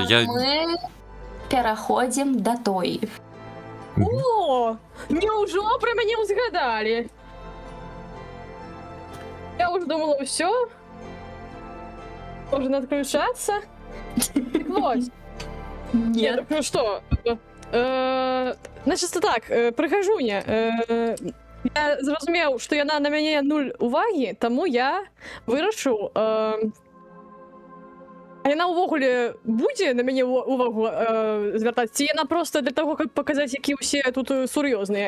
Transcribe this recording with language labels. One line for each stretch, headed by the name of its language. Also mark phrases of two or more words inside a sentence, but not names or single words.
Belarusian: Мы пераходзім да той. О, няўжо пра мяне ўзгадалі? Я ўжо думала, ўсё. Можна адключацца? Вось.
Russian: Нет. Ну что? Значит, так,
Belarusian: прыгажуня. Я зразумеў, што яна на мяне 0 увагі, таму я вырашыў... А яна ўвогуле будзе на мяне увагу звяртаць? Ці яна проста для таго, каб паказаць, які ўсе тут сур'ёзныя?